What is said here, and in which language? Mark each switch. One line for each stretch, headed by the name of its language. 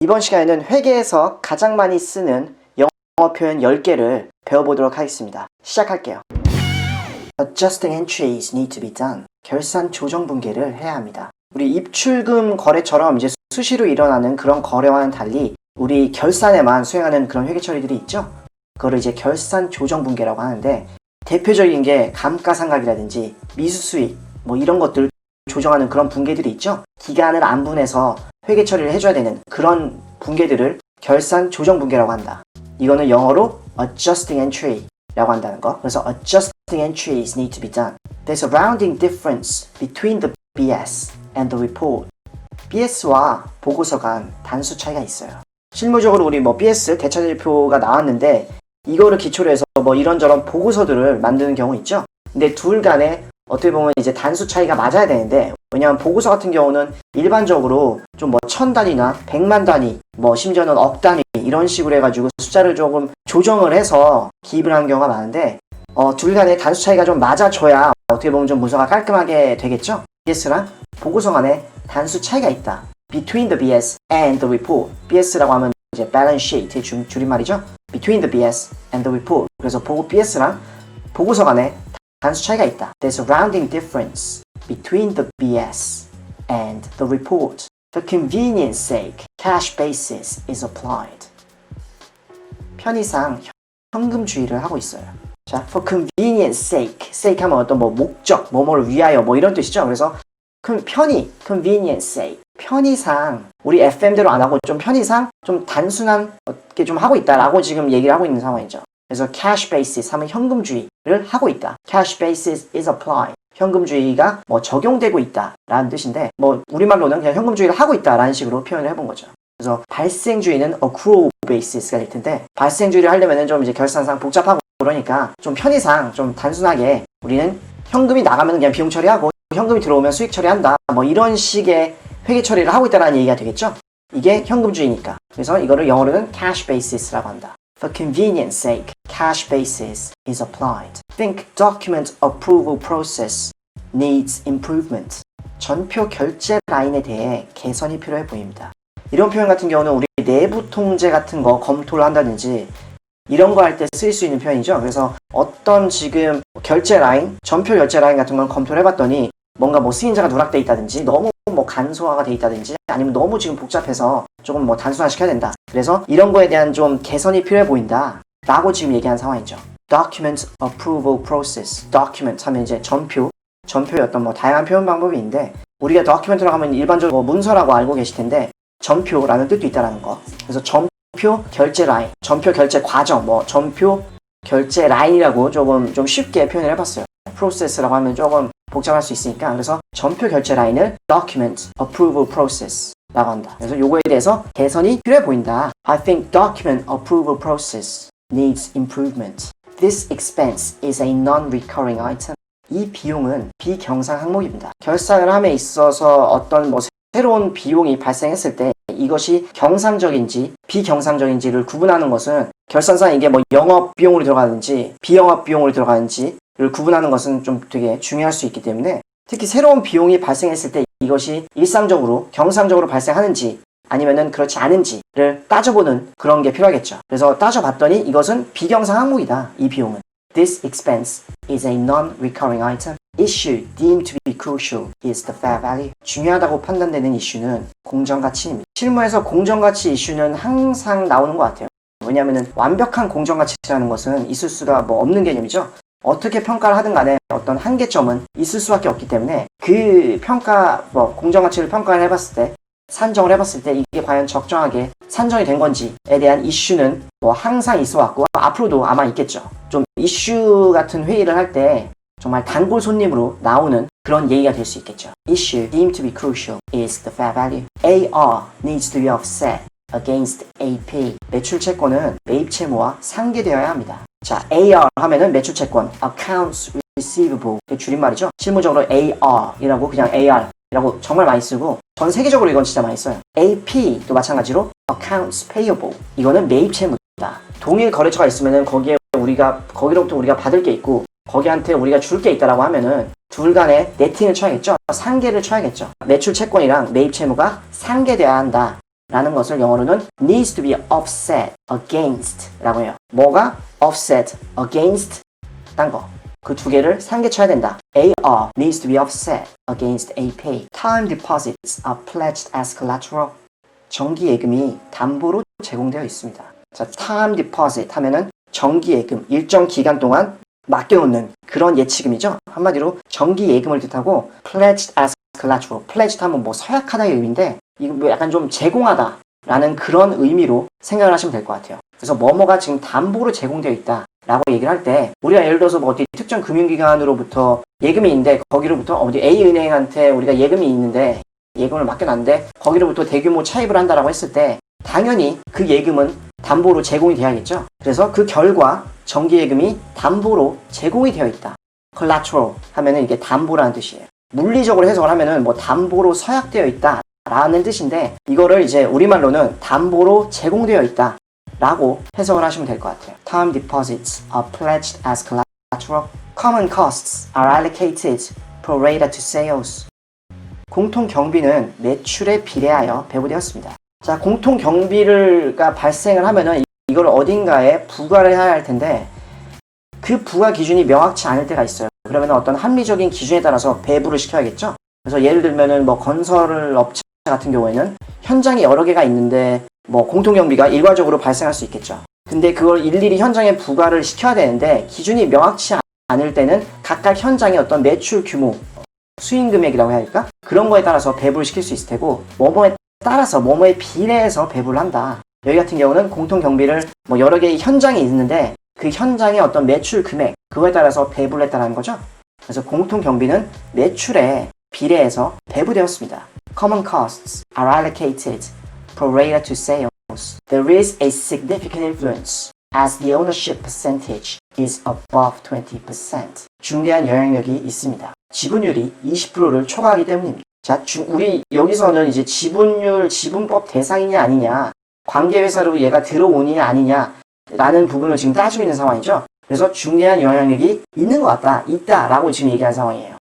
Korean: 이번 시간에는 회계에서 가장 많이 쓰는 영어 표현 10개를 배워보도록 하겠습니다. 시작할게요.
English: Adjusting entries need to be done.
Korean: 결산 조정 분계를 해야 합니다. 우리 입출금 거래처럼 이제 수시로 일어나는 그런 거래와는 달리 우리 결산에만 수행하는 그런 회계 처리들이 있죠. 그거를 이제 결산 조정 분계라고 하는데, 대표적인 게 감가상각이라든지 미수수익 뭐 이런 것들 조정하는 그런 분계들이 있죠. 기간을 안 분해서 회계 처리를 해줘야 되는 그런 분계들을 결산 조정 분계라고 한다. 이거는 영어로 adjusting entry라고 한다는 거.
English: 그래서 adjusting entries need to be done. There's a rounding difference between the BS and the report.
Korean: BS와 보고서 간 단수 차이가 있어요. 실무적으로 우리 BS 대차질표가 나왔는데 이거를 기초로 해서 이런저런 보고서들을 만드는 경우 있죠. 근데 둘 간에 어떻게 보면 이제 단수 차이가 맞아야 되는데, 왜냐하면 보고서 같은 경우는 일반적으로 좀 1000단위나 100만 단위, 심지어는 억 단위 이런 식으로 해가지고 숫자를 조금 조정을 해서 기입을 하는 경우가 많은데, 둘 간의 단수 차이가 좀 맞아줘야 어떻게 보면 좀 문서가 깔끔하게 되겠죠. BS랑 보고서 간에 단수 차이가 있다.
English: Between the BS and the report.
Korean: BS라고 하면 이제 balance sheet의 줄임말이죠.
English: Between the BS and the report.
Korean: 그래서 BS랑 보고서 간에 단수 차이가 있다.
English: There's a rounding difference between the BS and the report. For convenience sake, cash basis is applied.
Korean: 편의상 현금주의를 하고 있어요.
English: 자, for convenience sake.
Korean: sake 하면 어떤 목적, 뭐뭐를 위하여 이런 뜻이죠.
English: 그래서 convenience sake.
Korean: 편의상 우리 FM대로 안 하고 좀 편의상 좀 단순하게 좀 하고 있다라고 지금 얘기를 하고 있는 상황이죠. 그래서 cash basis 하면 현금주의를 하고 있다.
English: cash basis is applied.
Korean: 현금주의가 적용되고 있다 라는 뜻인데, 우리말로는 그냥 현금주의를 하고 있다 라는 식으로 표현을 해본 거죠. 그래서 발생주의는 accrual basis가 될 텐데, 발생주의를 하려면 좀 이제 결산상 복잡하고 그러니까 좀 편의상 좀 단순하게 우리는 현금이 나가면 그냥 비용 처리하고 현금이 들어오면 수익 처리한다, 이런 식의 회계 처리를 하고 있다라는 얘기가 되겠죠. 이게 현금주의니까. 그래서 이거를 영어로는 cash basis라고 한다.
English: For convenience sake, cash basis is applied. Think document approval process needs improvement.
Korean: 전표 결제 라인에 대해 개선이 필요해 보입니다. 이런 표현 같은 경우는 우리 내부 통제 같은 거 검토를 한다든지 이런 거 할 때 쓸 수 있는 표현이죠. 그래서 어떤 지금 결제 라인, 전표 결제 라인 같은 건 검토를 해봤더니 뭔가 승인자가 누락돼 있다든지 너무 간소화가 돼 있다든지 아니면 너무 지금 복잡해서 조금 단순화시켜야 된다. 그래서 이런 거에 대한 좀 개선이 필요해 보인다 라고 지금 얘기한 상황이죠.
English: Document approval process.
Korean: Document 하면 이제 전표의 어떤 다양한 표현 방법이 있는데, 우리가 document라고 하면 일반적으로 문서라고 알고 계실 텐데 전표라는 뜻도 있다라는 거. 그래서 전표 결제 라인, 전표 결제 과정, 전표 결제 라인이라고 좀 쉽게 표현을 해봤어요. process라고 하면 조금 복잡할 수 있으니까, 그래서 전표 결제 라인을 document approval process 라고 한다. 그래서 요거에 대해서 개선이 필요해 보인다.
English: I think document approval process needs improvement. This expense is a non-recurring item.
Korean: 이 비용은 비경상 항목입니다. 결산을 함에 있어서 어떤 새로운 비용이 발생했을 때 이것이 경상적인지 비경상적인지를 구분하는 것은, 결산상 이게 영업 비용으로 들어가는지 비영업 비용으로 들어가는지를 구분하는 것은 좀 되게 중요할 수 있기 때문에, 특히 새로운 비용이 발생했을 때 이것이 일상적으로 경상적으로 발생하는지 아니면은 그렇지 않은지를 따져보는 그런 게 필요하겠죠. 그래서 따져봤더니 이것은 비경상 항목이다. 이 비용은.
English: This expense is a non-recurring item. Issue deemed to be crucial is the fair value.
Korean: 중요하다고 판단되는 이슈는 공정가치입니다. 실무에서 공정가치 이슈는 항상 나오는 것 같아요. 왜냐하면 완벽한 공정가치라는 것은 있을 수가 없는 개념이죠. 어떻게 평가를 하든 간에 어떤 한계점은 있을 수밖에 없기 때문에 그 평가, 공정가치를 평가를 해봤을 때, 산정을 해봤을 때 이게 과연 적정하게 산정이 된 건지에 대한 이슈는 항상 있어 왔고 앞으로도 아마 있겠죠. 좀 이슈 같은 회의를 할 때 정말 단골 손님으로 나오는 그런 얘기가 될 수 있겠죠.
English: Issue deemed to be crucial is the fair value. AR needs to be offset against AP.
Korean: 매출 채권은 매입 채무와 상계되어야 합니다. 자, AR 하면은 매출 채권, Accounts Receivable, 줄임말이죠. 실무적으로 AR이라고 그냥 AR이라고 정말 많이 쓰고, 전 세계적으로 이건 진짜 많이 써요. AP도 마찬가지로 Accounts Payable. 이거는 매입 채무다. 동일 거래처가 있으면은 거기로부터 우리가 받을 게 있고 거기한테 우리가 줄 게 있다라고 하면은 둘 간에 네팅을 쳐야겠죠. 상계를 쳐야겠죠. 매출 채권이랑 매입 채무가 상계돼야 한다. 라는 것을 영어로는
English: needs to be offset against
Korean: 라고 해요. 뭐가 offset against 딴 거. 그 두 개를 상계쳐야 된다.
English: AR needs to be offset against AP. Time deposits are pledged as collateral.
Korean: 정기예금이 담보로 제공되어 있습니다. 자, time deposit 하면은 정기예금, 일정 기간 동안 맡겨놓는 그런 예치금이죠. 한마디로 정기예금을 뜻하고
English: pledged as collateral.
Korean: pledged 하면 뭐 서약하다의 의미인데 이거 뭐 약간 좀 제공하다 라는 그런 의미로 생각을 하시면 될 것 같아요. 그래서 뭐뭐가 지금 담보로 제공되어 있다 라고 얘기를 할 때 우리가 예를 들어서 뭐 어디 특정 금융기관으로부터 예금이 있는데 거기로부터 어디 A은행한테 우리가 예금이 있는데 예금을 맡겨놨는데 거기로부터 대규모 차입을 한다라고 했을 때 당연히 그 예금은 담보로 제공이 돼야겠죠. 그래서 그 결과 정기예금이 담보로 제공이 되어 있다. collateral 하면은 이게 담보라는 뜻이에요. 물리적으로 해석을 하면은 뭐 담보로 서약되어 있다 라는 뜻인데 이거를 이제 우리말로는 담보로 제공되어 있다 라고 해석을 하시면 될 것 같아요.
English: Time deposits are pledged as collateral. Common costs are allocated pro rata to sales.
Korean: 공통 경비는 매출에 비례하여 배부되었습니다. 자, 공통 경비가 발생을 하면은 이걸 어딘가에 부과를 해야 할 텐데 그 부과 기준이 명확치 않을 때가 있어요. 그러면 어떤 합리적인 기준에 따라서 배부를 시켜야겠죠. 그래서 예를 들면은 뭐 건설 업체 같은 경우에는 현장이 여러 개가 있는데 뭐 공통 경비가 일괄적으로 발생할 수 있겠죠. 근데 그걸 일일이 현장에 부과를 시켜야 되는데 기준이 명확치 않을 때는 각각 현장의 어떤 매출 규모, 수익 금액이라고 해야 할까? 그런 거에 따라서 배부를 시킬 수 있을 테고 뭐뭐에 따라서 뭐뭐에 비례해서 배부를 한다. 여기 같은 경우는 공통 경비를 뭐 여러 개의 현장이 있는데 그 현장의 어떤 매출 금액 그거에 따라서 배부를 했다는 거죠. 그래서 공통 경비는 매출에 비례해서 배부되었습니다.
English: Common costs are allocated pro rata to sales. There is a significant influence as the ownership percentage is above 20%.
Korean: 중대한 영향력이 있습니다. 지분율이 20%를 초과하기 때문입니다. 자, 우리 여기서는 이제 지분율, 지분법 대상이냐 아니냐, 관계회사로 얘가 들어오느냐 아니냐 라는 부분을 지금 따지고 있는 상황이죠. 그래서 중대한 영향력이 있는 것 같다, 있다라고 지금 얘기한 상황이에요.